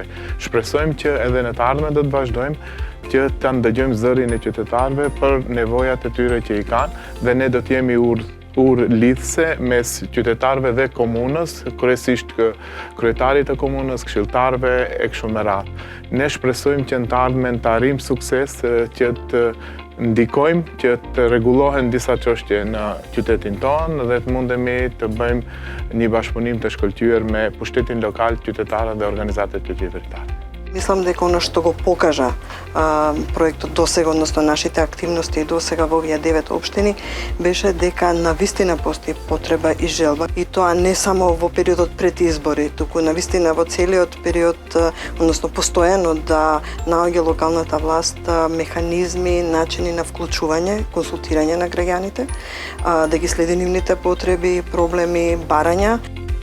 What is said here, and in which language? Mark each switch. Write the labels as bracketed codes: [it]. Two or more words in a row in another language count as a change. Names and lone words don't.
[sq] Shpresojmë që edhe në të ardhmen do të vazhdojmë që ta ndëgjojmë zërin e qytetarëve për nevojat e tyre që i kanë, dhe ne do të jemi urë lidhse mes qytetarëve dhe komunës, kryesisht kryetarit të komunës, këshilltarëve e kështu me radhë. Ne shpresojmë që në të ardhmen të arrijmë sukses, që të ndikojmë që të rregullohen disa çështje në qytetin tonë dhe të mundemi të bëjmë një bashkëpunim të shkëlqyer me pushtetin lokal, qytetarët dhe organizatat qytetare. [mk] Мислам дека оно што го покажа проектот досега, односно нашите активности досега во овие 9 општини, беше дека навистина постои потреба и желба, и тоа не само во периодот пред избори, туку навистина во целиот период, односно постојано да наоѓа локалната власт механизми, начини на вклучување, консултирање на граѓаните, да ги следи нивните потреби, проблеми, барања.